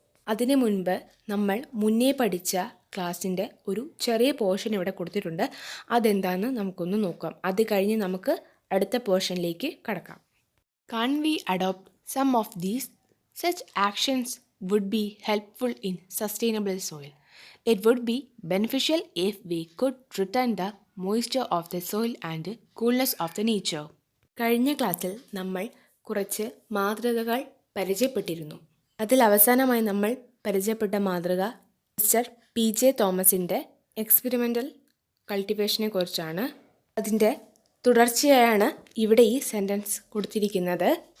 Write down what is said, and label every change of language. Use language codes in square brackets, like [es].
[ml] അതിനു മുൻപ് നമ്മൾ മുന്നേ പഠിച്ച ക്ലാസ്സിൻ്റെ ഒരു ചെറിയ പോർഷൻ ഇവിടെ കൊടുത്തിട്ടുണ്ട്. അതെന്താണെന്ന് നമുക്കൊന്ന് നോക്കാം. അത് കഴിഞ്ഞ് നമുക്ക് അടുത്ത പോർഷനിലേക്ക് കടക്കാം. [en] Can we adopt some of these such actions would be helpful in sustainable soil. It would be beneficial if we could return the moisture of the soil and coolness of the nature. [ml] കഴിഞ്ഞ ക്ലാസ്സിൽ നമ്മൾ കുറച്ച് മാതൃകകൾ പരിചയപ്പെട്ടിരുന്നു. അതിൽ അവസാനമായി നമ്മൾ പരിചയപ്പെട്ട മാതൃക മിസ്റ്റർ PJ തോമസിൻ്റെ എക്സ്പെരിമെൻ്റൽ കൾട്ടിവേഷനെ കുറിച്ചാണ്. അതിൻ്റെ തുടർച്ചയായാണ് ഇവിടെ ഈ സെൻറ്റൻസ് കൊടുത്തിരിക്കുന്നത്.